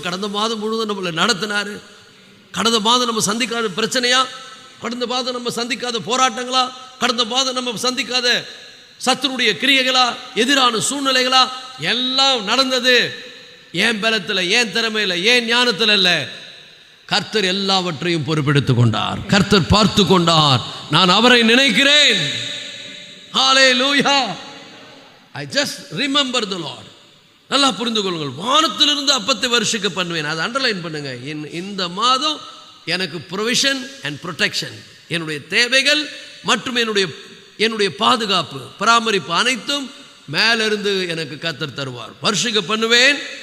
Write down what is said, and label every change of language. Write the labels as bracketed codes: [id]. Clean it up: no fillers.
[ta] கடந்த மாதம் முழுவதும் நம்மளை நடத்தினார். கடந்த மாதம் நம்ம சந்திக்காத பிரச்சனையா, கடந்த மாதம் நம்ம சந்திக்காத போராட்டங்களா, கடந்த மாதம் நம்ம சந்திக்காத சத்துருடைய கிரியைகளா, எதிரான சூழ்நிலைகளா, எல்லாம் நடந்தது ஏன் பலத்தில், ஏன் திறமையில், ஏன் ஞானத்தில் அல்ல. கர்த்தர் எல்லாவற்றையும் பொறுப்பெடுத்துக் கொண்டார், கர்த்தர் பார்த்து கொண்டார். நான் அவரை நினைக்கிறேன். ஹல்லேலூயா. [en] I just remember the Lord. [ta] நல்லா புரிந்து கொள்ளுங்கள், வானத்திலிருந்து அப்பத்தை வருஷிக்க பண்ணுவேன். அதை அண்டர்லைன் பண்ணுங்க. இந்த மாதம் எனக்கு ப்ரொவிஷன் அண்ட் ப்ரொடெக்ஷன், என்னுடைய தேவைகள் மற்றும் என்னுடைய பாதுகாப்பு, பராமரிப்பு அனைத்தும் மேலிருந்து எனக்கு கர்த்தர் தருவார். வருஷிக்க பண்ணுவேன்.